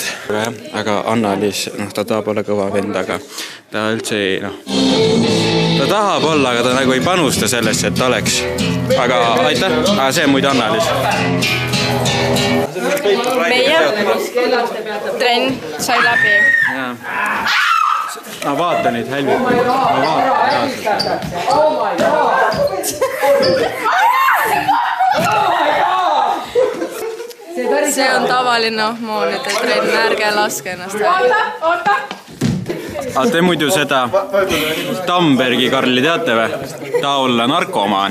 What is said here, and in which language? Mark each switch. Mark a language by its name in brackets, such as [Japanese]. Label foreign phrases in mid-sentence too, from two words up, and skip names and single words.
[Estonian] Aga Anna-Liis, ta tahab olla kõva vend, aga ta üldse ei, ta tahab olla, aga ta nagu ei panusta sellesse, et ta oleks. Aga aitäh, see on muide Anna-Liis. Meie trenn sai läbi. Vaata neid hälvikuid. [English] Oh my god! [Estonian] See on tavaline hormoonide trenn, ärge laske ennast häälida. Te muidu seda Tambergi Karli teate või? Ta olla narkomaan.